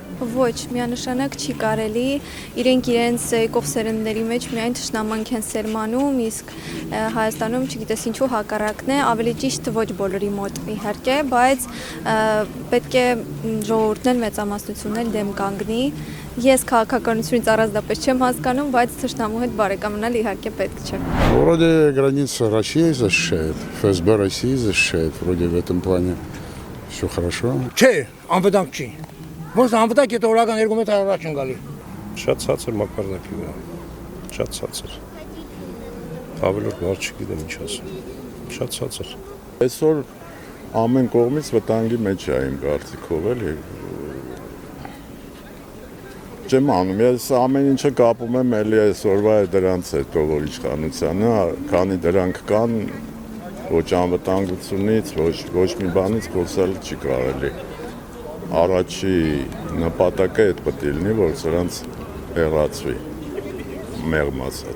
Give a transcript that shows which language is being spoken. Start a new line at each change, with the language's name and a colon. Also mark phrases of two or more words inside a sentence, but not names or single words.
Armenian: Ոչ, միանշանակ չի կարելի, իրենք իրենց եկող սերնդների մեջ միայն թշնամանք են սերմանում, իսկ Հայաստանում չգիտես ինչու հակառակն է, ավելի ճիշտ ոչ բոլորի մոտ իհարկե, բայց պետք է ժողովուրդն էլ մեծամասնությունն էլ դեմ կանգնի։ Ես քաղաքականությունից առանձնապես չեմ հասկանում, բայց թշնամու հետ բարեկամանալ իհարկե պետք չէ։
Russian: Вроде граница России защищает, ФСБ России защищает, вроде в этом плане все хорошо.
Armenian: Չէ, անվտանգ չի։ Ոնց անվտանգ է օրական 2 մետր առաջ են գալի։ Շատ ցածր մակարդակի վրա։ Շատ ցածր։ Ավելորդ բառ չգիտեմ ինչ ասեմ։ Շատ ցածր։ Այսօր ամեն կողմից վտանգի մեջ է իմ կարծիքով էլի։ Չեմ անում, ես ամեն ինչը կապում եմ էլի այսօրվա դրանց հետո, որ իշխանությանը, քանի դրանք կան, ոչ անվտանգությունից, ոչ մի բանից խոսել չի կարելի։ Առաջի նպատակը այդ պետք է լինի, որ սրանց հեռացվի, մեղմ ասած։